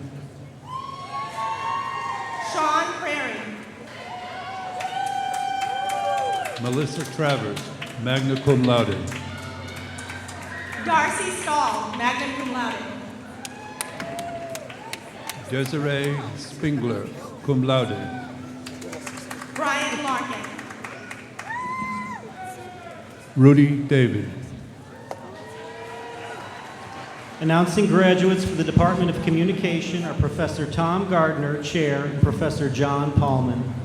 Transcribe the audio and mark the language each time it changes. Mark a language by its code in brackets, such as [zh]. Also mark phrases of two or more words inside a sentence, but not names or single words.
[en] Sean Prairie. Melissa Travers, [la] magna cum laude. [en] Darcy Stahl, [la] magna cum laude. [en] Desiree Spingler, [la] cum laude. [en] Brian Larkin. Rudy David. Announcing graduates for the Department of Communication are Professor Tom Gardner, Chair, and Professor John Paulman.